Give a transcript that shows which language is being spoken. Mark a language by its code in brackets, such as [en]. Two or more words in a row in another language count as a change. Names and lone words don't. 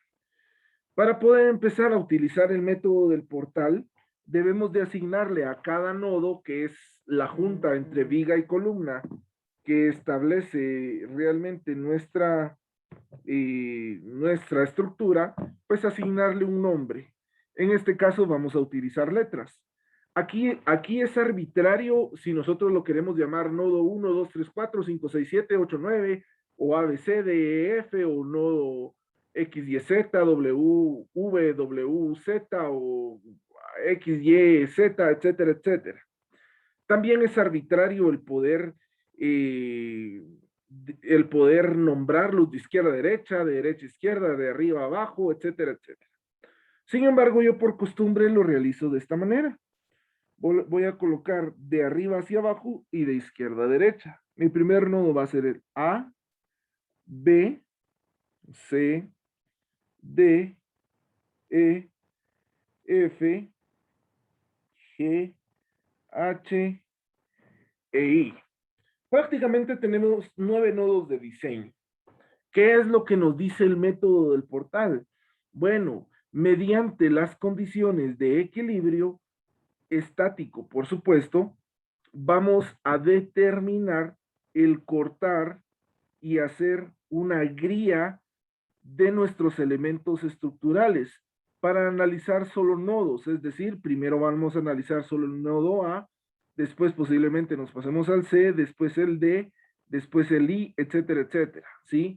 [es] Para poder empezar a utilizar el método del portal, debemos de asignarle a cada nodo, que es la junta entre viga y columna, que establece realmente nuestra estructura, pues asignarle un nombre. En este caso vamos a utilizar letras. Aquí es arbitrario si nosotros lo queremos llamar nodo 1, 2, 3, 4, 5, 6, 7, 8, 9, o A, B, C, D, E, F, o nodo X, Y, Z, W, V, W, Z, o X, Y, Z, etcétera, etcétera. También es arbitrario eh, el poder nombrarlos de izquierda a derecha, de derecha a izquierda, de arriba a abajo, etcétera, etcétera. Sin embargo, yo por costumbre lo realizo de esta manera. Voy a colocar de arriba hacia abajo y de izquierda a derecha. Mi primer nodo va a ser el A, B, C, D, E, F, G, H, e I. Prácticamente tenemos 9 nodos de diseño. ¿Qué es lo que nos dice el método del portal? Bueno, mediante las condiciones de equilibrio estático, por supuesto, vamos a determinar el cortar y hacer una guía de nuestros elementos estructurales para analizar solo nodos, es decir, primero vamos a analizar solo el nodo A, después posiblemente nos pasemos al C, después el D, después el I, etcétera, etcétera, ¿sí?